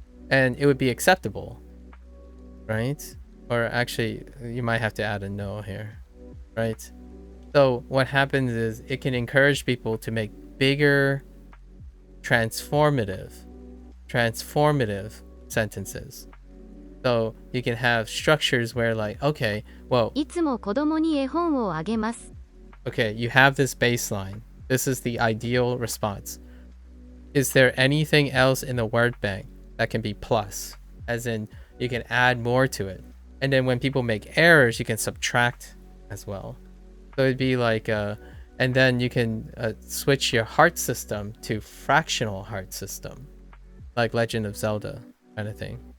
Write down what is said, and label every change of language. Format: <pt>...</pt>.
<en>and it would be acceptable, right? Or actually, you might have to add a no here, right? So what happens is it can encourage people to make bigger, transformative sentences. So you can have structures where like, okay, well,</en> <ja>いつも子供に絵本をあげます。</ja> <en>okay, you have this baseline. This is the ideal response. Is there anything else in the word bank that can be plus? As in, you can add more to it. And then when people make errors, you can subtract as well. So it'd be like, and then you can switch your heart system to fractional heart system, like Legend of Zelda kind of thing.</en>